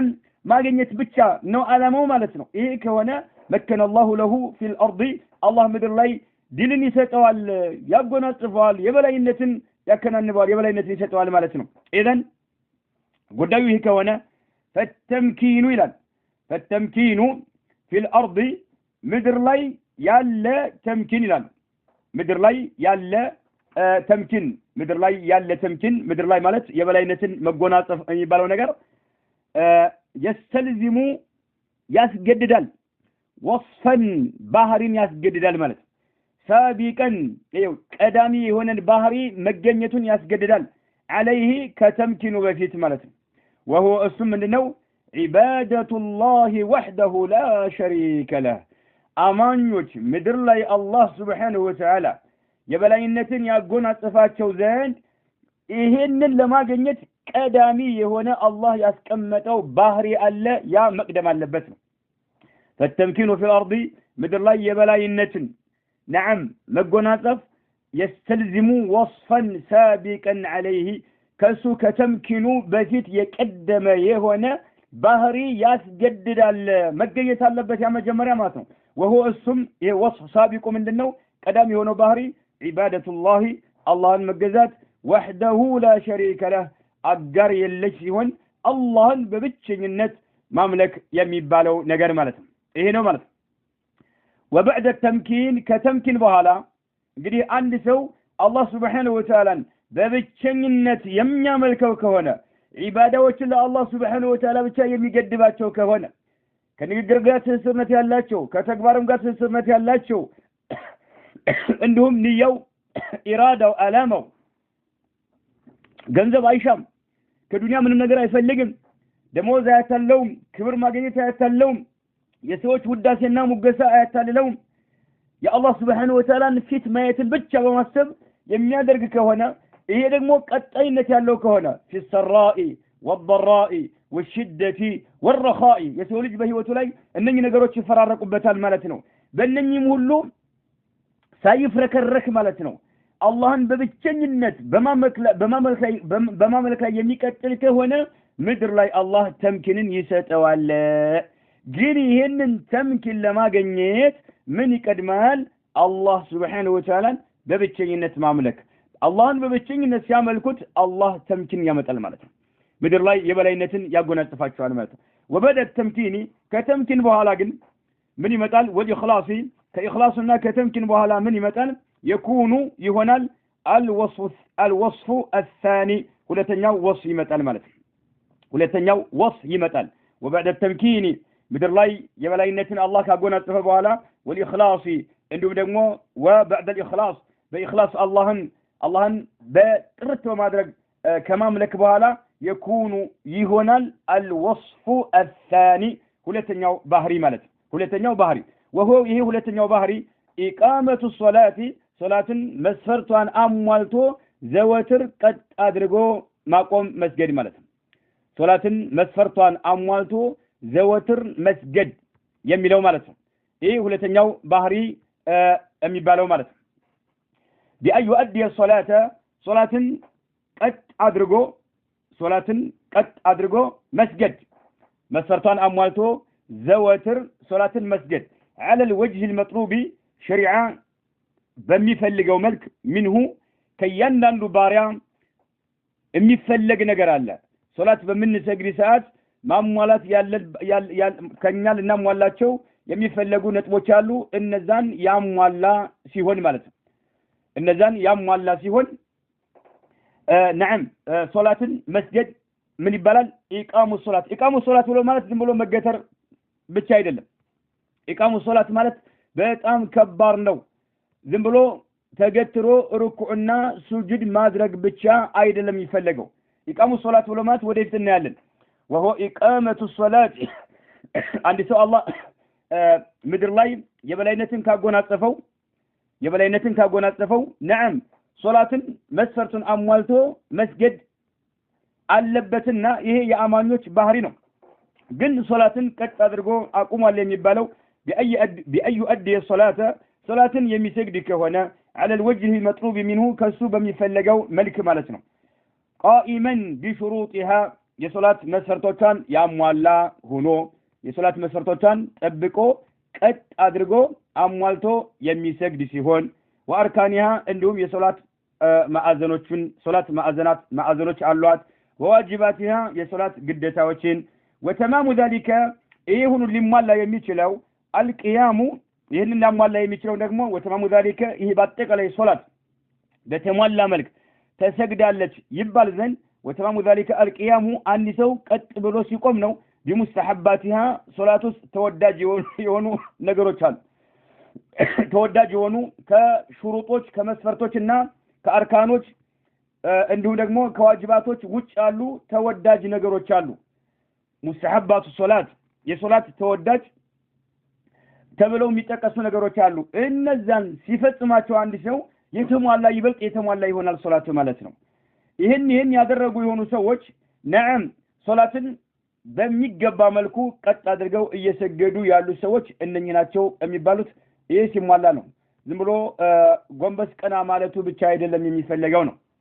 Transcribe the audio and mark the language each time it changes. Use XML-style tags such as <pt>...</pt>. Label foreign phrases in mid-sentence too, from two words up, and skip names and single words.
<am>ማግኘት ብቻ ነው ዓላማው ማለት ነው ይሄ ከሆነ</am> <ar>مكن الله له في الأرض</ar> <am>አላህ ምድር ላይ ድልን ይሰጠዋል ያጎናጽፈዋል የበላይነትን ያከናንባል የበላይነትን ይሰጠዋል ማለት ነው ኢዘን ጉዳዩ ይሄ ከሆነ ፈተምኪኑ ይላል</am> <ar>فالتمكين في الأرض</ar> <am>ምድር ላይ ያለ ተምኪን ይላል ምድር ላይ ያለ ተምኪን ምድር ላይ ያለ ተምኪን ምድር ላይ ማለት የበላይነትን መጎናጸፍ የሚባለው ነገር يستلزم ያስገድዳል ወስፈን ባህሪን ያስገድዳል ማለት ሳቢቀን ይው ቀዳሚ የሆነን ባህሪ መገኘቱን ያስገድዳል عليه ከተምኪኑ በፊት ማለት ነው</am> <ar>وهو اسم</ar> <am>ምንድነው</am> <ar>عبادة الله وحده لا شريك له</ar> <am>አማኞች ምድር ላይ አላህ</am> <ar>سبحانه و</ar> <am>Ta'ala የበላይነትን ያጎናጽፋቸው ዘንድ ይሄንን ለማግኘት ቀዳሚ የሆነ አላህ ያስቀመጠው ባህሪ አለ ያ መቅደም አለበት ነው ፈተምኪኑ</am> <ar>في الارض</ar> <am>ምድር ላይ የበላይነትን نعم መጎናጸፍ يستلزم</am> <ar>وصفا سابقا عليه</ar> <am>ከሱ ከተምኪኑ በፊት የቀደመ የሆነ ባህሪ ያስገድዳል መገኘት አለበት ያ መጀመሪያ ማለት ነው</am> <ar>وهو اسم وصف</ar> <am>سابق ምንድነው ቀዳሚ የሆነው ባህሪ</am> <ar>عبادة الله</ar> <am>አላህን መገዛት</am> <ar>وحده لا شريك له</ar> <am>አጋር የለሽ ሲሆን አላህን በብቸኝነት ማምለክ የሚባለው ነገር ማለት ነው ይሄ ነው ማለት ነው</am> <ar>وبعد التمكين</ar> <am>ከተምኪን በኋላ እንግዲህ አንድ ሰው አላህ</am> <ar>سبحانه وتعالى</ar> <am>በብቸኝነት የሚያመልከው ከሆነ ዒባዳዎችን ለአላህ</am> <ar>سبحانه وتعالى</ar> <am>ብቻ የሚገድባቸው ከሆነ ከንግግር ጋር ትስስርነት ያላቸው ከተግባርም ጋር ትስስርነት ያላቸው እንዲሁም ንያው ኢራዳው አላማው ገንዘብ አይሻም ከዱንያ ምንም ነገር አይፈልግም ደሞዝ አያታለውም ክብር ማግኘት አያታለውም የሰዎች ውዳሴና ሙገሳ አያታለውም የአላህ</am> <ar>سبحانه وتعالى</ar> <am>ፊት ማየትን ብቻ በማሰብ የሚያደርግ ከሆነ ይሄ ደግሞ ቀጣይነት ያለው ከሆነ</am> <ar>في السراء والضراء والشدة والرخاء</ar> <am>የሰው ልጅ በህይወቱ ላይ እነኚህ ነገሮች ይፈራረቁበታል ማለት ነው በእነኚህም ሁሉ ሳይፍረከረክ ማለት ነው አላህን በብቸኝነት በማመልክ ላይ የሚቀጥል ከሆነ ምድር ላይ አላህ ተምኪንን ይሰጠዋል ግን ይሄንን ተምኪን ለማግኘት ምን ይቀድማል አላህ</am> <ar>سبحانه وتعالى</ar> <am>በብቸኝነት ማምለክ አላህን በብቸኝነት ሲያመልኩት አላህ ተምኪን ያመጣል ማለት ነው ምድር ላይ የበላይነትን ያጎናጽፋቸዋል ማለት ነው</am> <ar>وبدأ التمكين</ar> <am>ከተምኪን በኋላ ግን ምን ይመጣል والإخلاص ከኢኽላስና ከተምኪን በኋላ ምን ይመጣል</am> <ar>يكون يهونال الوصف الثاني</ar> <am>ሁለተኛው ወስፍ ይመጣል ማለት ነው ሁለተኛው ወስፍ ይመጣል</am> <ar>وبعد التمكين</ar> <am>ምድር ላይ የበላይነትን አላህ ካጎናጸፈ በኋላ والإخلاص እንዲሁም ደግሞ</am> <ar>وبعد الإخلاص</ar> <am>በኢኽላስ አላህን በጥርት በማድረግ ከማምለክ በኋላ يكون ይሆናል</am> <ar>الوصف الثاني</ar> <am>ሁለተኛው ባህሪ ማለት ሁለተኛው ባህሪ وهو ይሄ ሁለተኛው ባህሪ</am> <ar>إقامة الصلاة</ar> <am>ሶላትን መስፈርቷን አሟልቶ ዘወትር ቀጥ አድርጎ ማቆም መስገድ ማለት ነው ሶላትን መስፈርቷን አሟልቶ ዘወትር መስገድ የሚለው ማለት ነው ይሄ ሁለተኛው ባህሪ የሚባለው ማለት ነው</am> <ar>بأن يؤدي الصلاة</ar> <am>ሶላትን ቀጥ አድርጎ መስገድ መስፈርቷን አሟልቶ ዘወትር ሶላትን መስገድ</am> <ar>على الوجه المطلوب شريعة</ar> <am>በሚፈልገው መልክ منه ከያንዳንዱ ባሪያ የሚፈልግ ነገር አለ ሶላት በምንሰግድ ሰዓት ማሟላት ከኛ ልናሟላቸው የሚፈለጉ ነጥቦች አሉ እነዛን ያሟላ ሲሆን ማለት ነው እነዛን ያሟላ ሲሆን</am> <ar>نعم صلاة مسجد من يبالال إقام الصلاة</ar> <am>ብሎ ማለት ዝም ብሎ መገተር ብቻ አይደለም</am> <ar>إقام الصلاة</ar> <am>ማለት በጣም ከባድ ነው ዝም ብሎ ተገትሮ ሩኩዕና ሱጁድ ማድረግ ብቻ አይደለም ይፈልገው</am> <ar>إقام الصلاة</ar> <am>ብሎ ማለት ወደፊት እናያለን</am> <ar>وهو إقامة الصلاة</ar> <am>አንድ ሰው አላህ ምድር ላይ የበላይነትን ካጎናጸፈው نعم ሶላትን መስፈርቱን አሟልቶ መስገድ አለበትና ይሄ የአማኞች ባህሪ ነው ግን ሶላትን ቀጥ አድርጎ አቁሟል የሚባለው</am> <ar>بأي يؤدي الصلاة</ar> <am>صلاةን የሚሰግድ ከሆነ</am> <ar>على الوجه المطلوب منه</ar> <am>ከሱ በሚፈለገው መልክ ማለት ነው</am> <ar>قائما بشروطها</ar> <am>የሶላት መስፈርቶቿን ያሟላ ሆኖ የሶላት መስፈርቶቿን ጠብቆ ቀጥ አድርጎ አሟልቶ የሚሰግድ ሲሆን وأركانها እንዲሁም የሶላት ማዕዘኖችን ሶላት ማዕዘኖች አሏት وواجباتها የሶላት ግዴታዎችን</am> <ar>وتمام ذلك</ar> <am>ይሁን ሊሟላ የሚችለው القيام ይህንን ሊሟላ የሚችለው ደግሞ</am> <ar>وتمام ذلك</ar> <am>ይህ በአጠቃላይ ሶላት በተሟላ መልክ ተሰግዳለች ይባል ዘንድ</am> <ar>وتمام ذلك القيام</ar> <am>አንድ ሰው ቀጥ ብሎ ሲቆም ነው بمستحباتها ሶላት ውስጥ ተወዳጅ የሆኑ ነገሮች አሉ ተወዳጅ የሆኑ ከሹሩጦች ከመስፈርቶችና ከአርካኖች እንዲሁም ደግሞ ከዋጅባቶች ውጭ ያሉ ተወዳጅ ነገሮች አሉ</am> <ar>مستحبات صلاة</ar> <am>የሶላት ተወዳጅ ተብለው የሚጠቀሱ ነገሮች አሉ እነዛን ሲፈጽማቸው አንድ ሰው ይበልጥ የተሟላ ይሆናል ሶላቱ ማለት ነው ይሄን ያደረጉ የሆኑ ሰዎች ነዓም ሶላትን በሚገባ መልኩ ቀጥ አድርገው እየሰገዱ ያሉ ሰዎች እነኚህ ናቸው የሚባሉት ይሄ ሲሟላ ነው ዝም ብሎ ጎንበስ ቀና ማለቱ ብቻ አይደለም የሚፈልገው ነው</am>